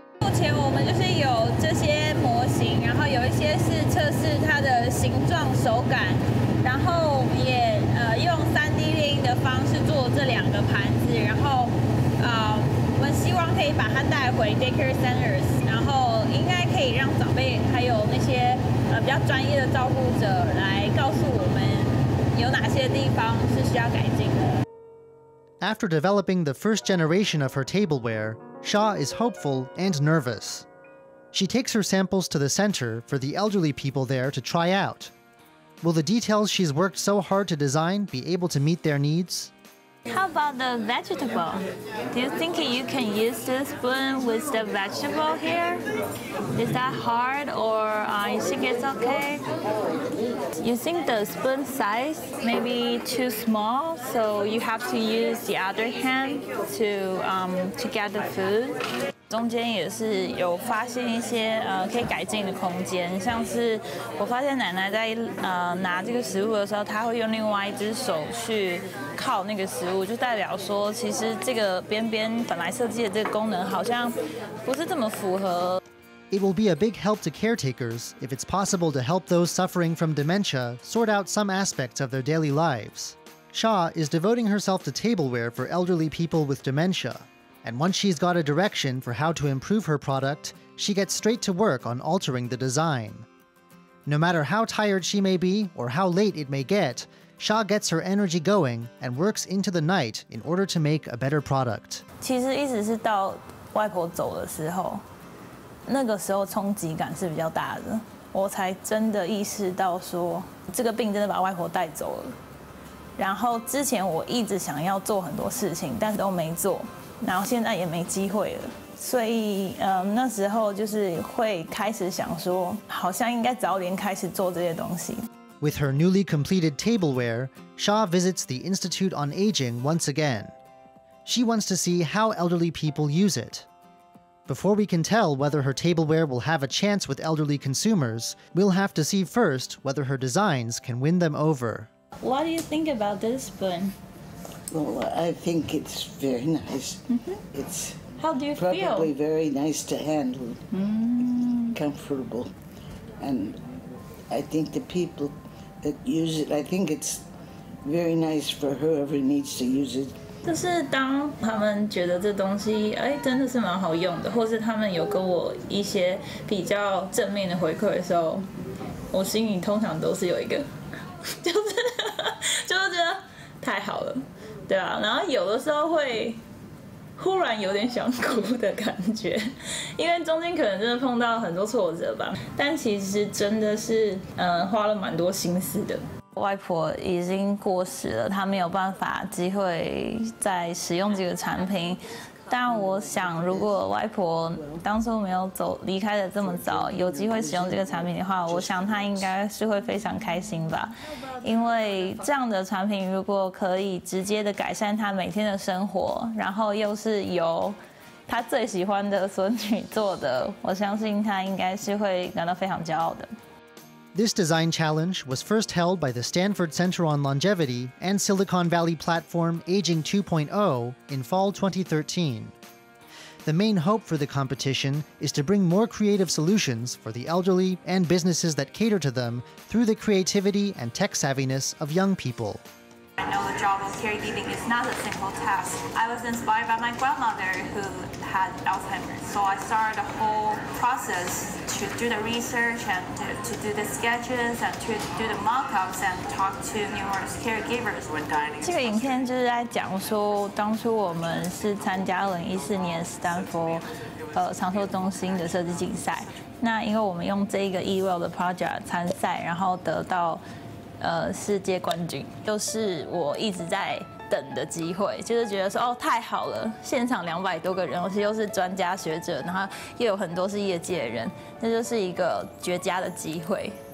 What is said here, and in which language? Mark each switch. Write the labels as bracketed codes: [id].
[zh] 目前我们就是有这些模型，然后有一些是测试它的形状、手感，然后也用3D 列印的方式做这2个盘子，然后我们希望可以把它带回 Daycare Centers， 然后应该可以让长辈还有那些比较专业的照顾者来告诉我们有哪些地方是需要改进的。 [en] After developing the first generation of her tableware, Sha is hopeful and nervous. She takes her samples to the center for the elderly people there to try out. Will the details she's worked so hard to design be able to meet their needs? How about the vegetable? Do you think you can use this spoon with the vegetable here? Is that hard, or you think it's okay? You think the spoon size may be too small, so you have to use the other hand to get the food? [zh] 中间也是有发现一些可以改进的空间，像是我发现奶奶在拿这个食物的时候，她会用另外一只手去靠那个食物，就代表说其实这个边边本来设计的这个功能好像不是这么符合。 [en] It will be a big help to caretakers if it's possible to help those suffering from dementia sort out some aspects of their daily lives. Sha is devoting herself to tableware for elderly people with dementia. And once she's got a direction for how to improve her product, she gets straight to work on altering the design. No matter how tired she may be or how late it may get, Sha gets her energy going and works into the night in order to make a better product. [zh] 其实一直是到外婆走的时候，那个时候冲击感是比较大的，我才真的意识到说这个病真的把外婆带走了。然后之前我一直想要做很多事情，但是都没做。然后现在也没机会了，所以那时候就是会开始想说，好像应该早点开始做这些东西。 [en] With her newly completed tableware, Sha visits the Institute on Aging once again. She wants to see how elderly people use it. Before we can tell whether her tableware will have a chance with elderly consumers, we'll have to see first whether her designs can win them over. What do you think about this spoon? Well, I think it's very nice. It's How do you probably very nice to handle, comfortable, and I think the people that use it, I think it's very nice for whoever needs to use it. [zh] 就是当他们觉得这东西真的是蛮好用的，或是他们有跟我一些比较正面的回馈的时候，我心里通常都是有一个，就是觉得太好了，对啊，然后有的时候会忽然有点想哭的感觉，因为中间可能真的碰到很多挫折吧，但其实真的是花了蛮多心思的。外婆已经过世了，她没有办法机会再使用这个产品。但我想，如果外婆当初没有离开的这么早，有机会使用这个产品的话，我想她应该是会非常开心吧。因为这样的产品如果可以直接的改善她每天的生活，然后又是由她最喜欢的孙女做的，我相信她应该是会感到非常骄傲的。 [en] This design challenge was first held by the Stanford Center on Longevity and Silicon Valley platform Aging 2.0 in fall 2013. The main hope for the competition is to bring more creative solutions for the elderly and businesses that cater to them through the creativity and tech savviness of young people. I know the job of caregiving is not a simple task. I was inspired by my grandmother who had Alzheimer's, so I started the whole process to do the research and to do the sketches and to do the mock-ups and talk to numerous caregivers when dining. [zh] 这个影片就是在讲说，当初我们是参加2014年斯坦福长寿中心的设计竞赛。那因为我们用这个 EthanLiu 的 project 参赛，然后得到世界冠军，就是我一直在等的机会，就是觉得说太好了，现场200多个人，而且又是专家学者，然后又有很多是业界的人，那就是一个绝佳的机会。